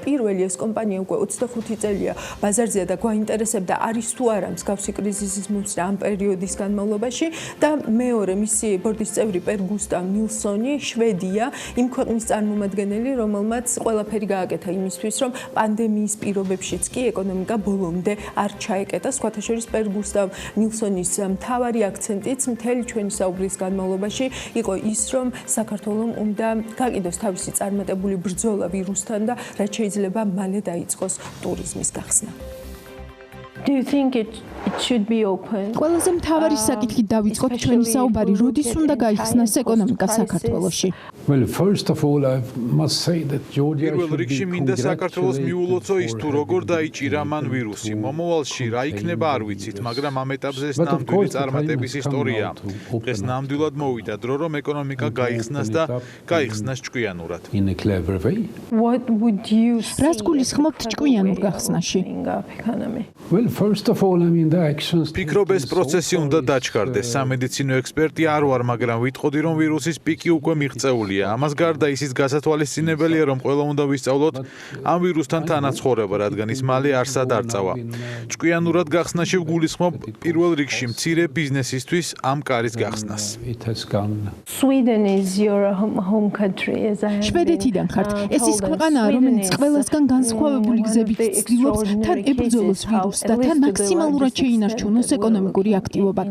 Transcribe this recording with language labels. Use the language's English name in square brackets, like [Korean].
[Georgian] პირველი, ეს კომპანია უკვე 25 წელია ბაზარზეა და გვაინტერესებდა არის თუ არა მსგავსი კრიზისის მოსწრა ამ პერიოდის განმავლობაში და მეორე მისი ბორდის წევრი პერ გუსტავ ნილსონი, შვედია, იმ ქვეყნის წარმომადგენელი, რომელმაც ყველაფერი გააკეთა იმისთვის, რომ პანდემიის პირობებშიც კი ეკონომიკა ბოლომდე არ ჩაეკეტა. სხვათა შორის პერ გუსტავ ნილსონის მთავარი აქცენტიც მთელი ჩვენი საუბრის განმავლობაში იყო ის, რომ საქართველოს უნდა გააკიდოს თავისი წარმატებული ბრძოლა ვირუსთან და რაც შეიძლება მალე დაიწყოს ტურიზმის გახსნა. [English] Do you think it should be open? [Georgian] ყველაზე მთავარი საკითხით დავიწყოთ ჩვენი საუბარი, როდის უნდა გაიხსნას ეკონომიკა საქართველოში? [English] Well, first of all, I must say that Georgia [Georgian] პირველ რიგში მინდა საქართველოს მიულოცო ის თუ როგორ დაიჭირა მან ვირუსი. მომავალში რა იქნება არ ვიცით, მაგრამ ამ ეტაპზე ეს ნამდვილი წარმატების ისტორია. დღეს ნამდვილად მოვიდა დრო, რომ ეკონომიკა გაიხსნას და გაიხსნას ჭკვიანურად. [English] In a clever way. What would you [Georgian] რას გულისხმობთ ჭკვიანურ გახსნაში? [English] Well, first of all, I mean the actions. [Georgian] ფიქრობ ეს პროცესი უნდა დაჩქარდეს. სამედიცინო ექსპერტი არ ვარ, მაგრამ ვიტყოდი, რომ ვირუსის პიკი უკვე მიღწეულია. ამას გარდა ისიც გასათვალისწინებელია, რომ ყველა უნდა ვისწავლოთ ამ ვირუსთან თანაცხოვრება, რადგან ის მალე არსად არ წავა. ჭკვიანურად გახსნაში ვგულისხმობ პირველ რიგში მცირე ბიზნესისთვის ამ კარის გახსნას. [English] Sweden is your home country as I [Georgian] შვედეთიდან ხართ. ეს ის ქვეყანაა, რომელიც ყველასგან განსხვავებული გზებით ცდილობს თან ებრძოლოს ვირუსს და თან მაქსიმალურად შეინარჩუნოს ეკონომიკური აქტივობა.